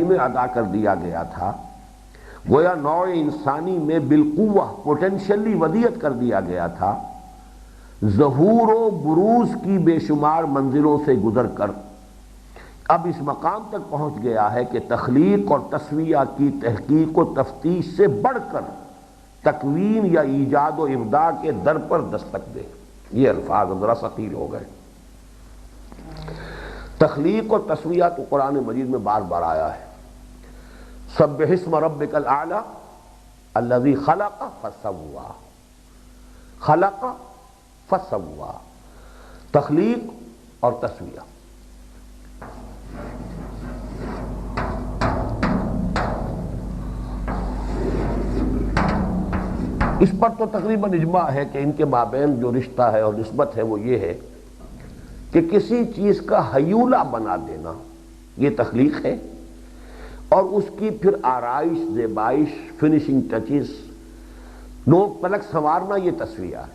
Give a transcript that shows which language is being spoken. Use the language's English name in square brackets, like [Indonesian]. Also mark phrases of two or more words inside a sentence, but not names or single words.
[Urdu] میں ادا کر دیا گیا تھا، گویا نوع انسانی میں بالقوہ پوٹینشلی ودیت کر دیا گیا تھا، ظہور و بروز کی بے شمار منزلوں سے گزر کر اب اس مقام تک پہنچ گیا ہے کہ تخلیق اور تسویہ کی تحقیق و تفتیش سے بڑھ کر تکوین یا ایجاد و ابداع کے در پر دستک دے. یہ الفاظ ذرا ثقیل ہو گئے. تخلیق اور تسویہ تو قرآن مجید میں بار بار آیا ہے. [Arabic] سبح اسم ربک الاعلی الذی خلق فسوی، خلق فسوی، [Urdu] تخلیق اور تسویہ. اس پر تو تقریباً اجماع ہے کہ ان کے مابین جو رشتہ ہے اور نسبت ہے وہ یہ ہے کہ کسی چیز کا ہیولہ بنا دینا یہ تخلیق ہے، اور اس کی پھر آرائش، زیبائش، [English] finishing touches, [Urdu] نوک پلک سنوارنا یہ تسویہ ہے.